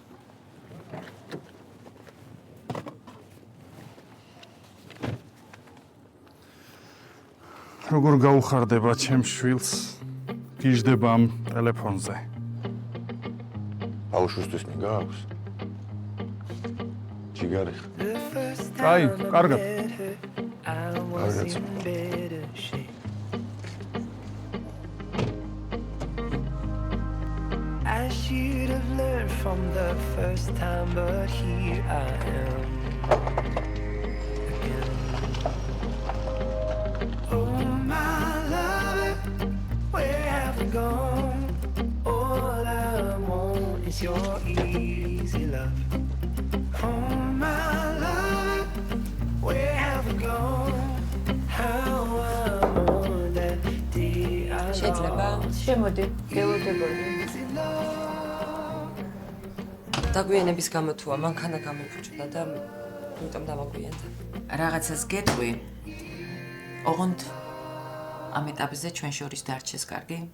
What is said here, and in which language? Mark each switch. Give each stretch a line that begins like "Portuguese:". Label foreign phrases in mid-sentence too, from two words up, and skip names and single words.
Georgian: როგორ გაუხარდება ჩემს შვილს გიждდება ამ ტელეფონზე. ბავშვისთვის მიგაქვს? ჯიგარი. აი, კარგად. კარგად.
English: I should have learned from the first time, but here I am again. Oh my love, where have you gone? All I want is your easy love. Oh my love, where have you gone? How I want that day I
Georgian: შეიძლება შემოდი, გეუდებოდი. დაგვიანების გამო თუა მანქანა გამიფუჭდა და იმიტომ დამაგვიანდა. რაღაცას გეტყვი. ოღონდ ამ ეტაპზე ჩვენ შორის დარჩეს, კარგი?